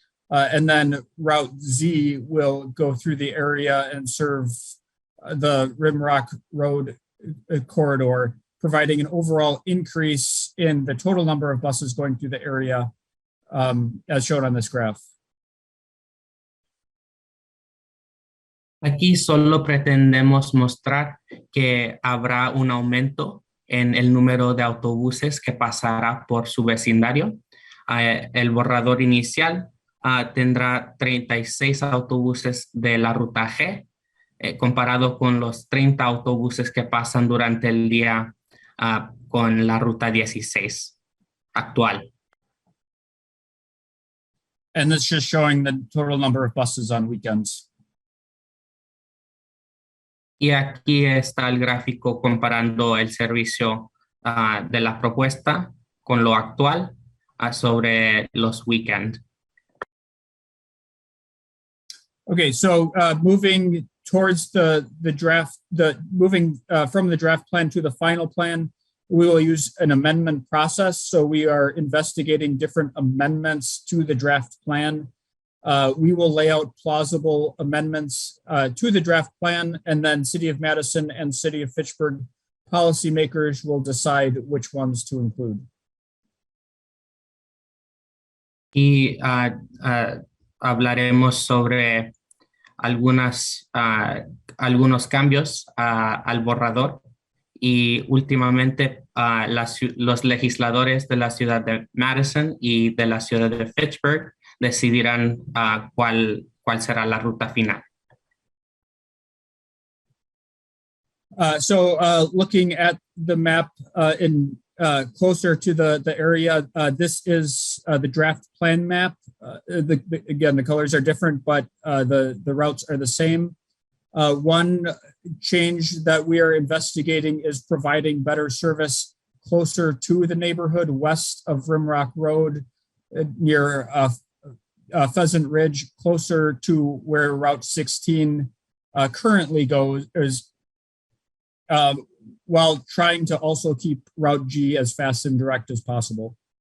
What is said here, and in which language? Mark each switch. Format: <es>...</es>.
<en>And then Route Z will go through the area and serve the Rimrock Road corridor, providing an overall increase in the total number of buses going through the area, as shown on this graph.</en> <es>Aquí solo pretendemos mostrar que habrá un aumento en el número de autobuses que pasará por su vecindario. El borrador inicial tendrá 36 autobuses de la ruta G, comparado con los 30 autobuses que pasan durante el día con la ruta 16 actual.</es> <en>And that's just showing the total number of buses on weekends.</en> <es>Y aquí está el gráfico comparando el servicio de la propuesta con lo actual sobre los weekends.</es> <en>Okay, so moving towards the draft, moving from the draft plan to the final plan, we will use an amendment process. So we are investigating different amendments to the draft plan. We will lay out plausible amendments to the draft plan, and then City of Madison and City of Fitchburg policymakers will decide which ones to include.</en> <es>Y hablaremos sobre algunos cambios al borrador, y últimamente los legisladores de la ciudad de Madison y de la ciudad de Fitchburg decidirán cuál será la ruta final.</es> <en>Looking at the map in closer to the area, this is the draft plan map. Again, the colors are different, but the routes are the same. One change that we are investigating is providing better service closer to the neighborhood west of Rimrock Road, near Pheasant Ridge, closer to where Route 16 currently goes, while trying to also keep Route G as fast and direct as possible.</en>